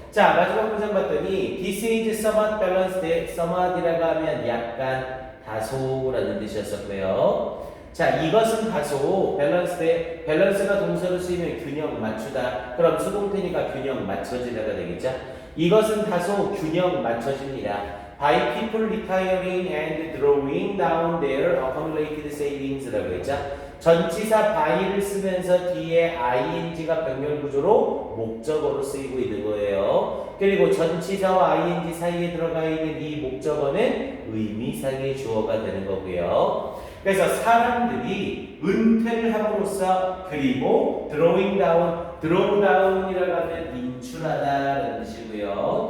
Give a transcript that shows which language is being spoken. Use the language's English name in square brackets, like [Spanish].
[Korean] 자, 마지막 문장 봤더니 [English] This is somewhat balanced. [Korean] somewhat이라고 하면 약간 다소라는 뜻이었었고요. 자, 이것은 다소 밸런스가 동사로 쓰이면 균형 맞추다. 그럼 수동태니까 균형 맞춰지다가 되겠죠. 이것은 다소 균형 맞춰집니다. [English] By people retiring and drawing down their accumulated savings라고 했죠. [Korean] 전치사 by를 쓰면서 뒤에 ing가 병렬 구조로 목적어로 쓰이고 있는 거예요. 그리고 전치사와 ing 사이에 들어가 있는 이 목적어는 의미상의 주어가 되는 거고요. 그래서 사람들이 은퇴를 함으로써 그리고 드로잉 다운이라고 하면 인출하다라는 뜻이고요.